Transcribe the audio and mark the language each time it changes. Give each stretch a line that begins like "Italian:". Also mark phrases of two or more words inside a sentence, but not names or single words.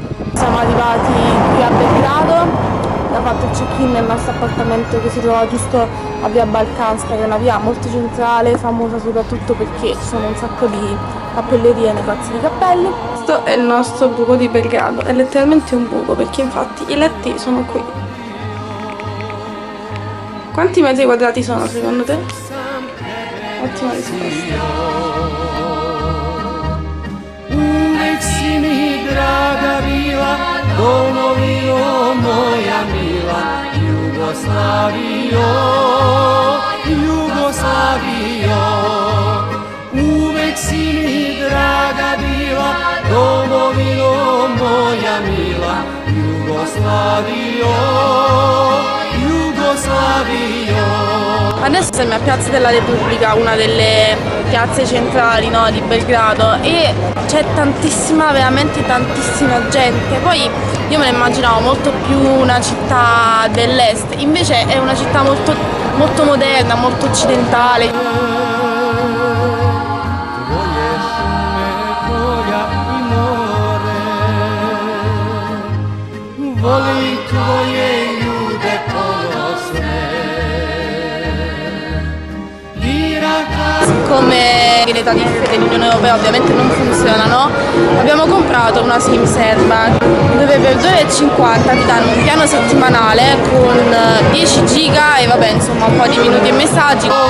Italian: Siamo arrivati qui a Belgrado. Abbiamo fatto il check-in nel nostro appartamento che si trova giusto a via Balkanska, che è una via molto centrale, famosa soprattutto perché ci sono un sacco di cappellerie e negozi di cappelli. Questo è il nostro buco di Belgrado, è letteralmente un buco perché infatti i letti sono qui. Quanti metri quadrati sono secondo te? Ottima risposta.
Serbian: Uvek si mi draga bila, domovino moja mila, Jugoslavio, Jugoslavio. Uvek si mi draga bila, domovino moja mila, Jugoslavio, Jugoslavio.
Italian: Adesso siamo a Piazza della Repubblica, una delle piazze centrali, no, di Belgrado, e c'è tantissima, veramente tantissima gente. Poi io me la immaginavo molto più una città dell'est, invece è una città molto, molto moderna, molto occidentale.
Serbian: Tvoje šume, tvoja i more, volim tvoje ljude ponosne.
Italian: Siccome le tariffe dell'Unione Europea ovviamente non funzionano, abbiamo comprato una SIM serba dove per 2,50 ti danno un piano settimanale con 10 giga e vabbè, insomma, un po' di minuti e messaggi.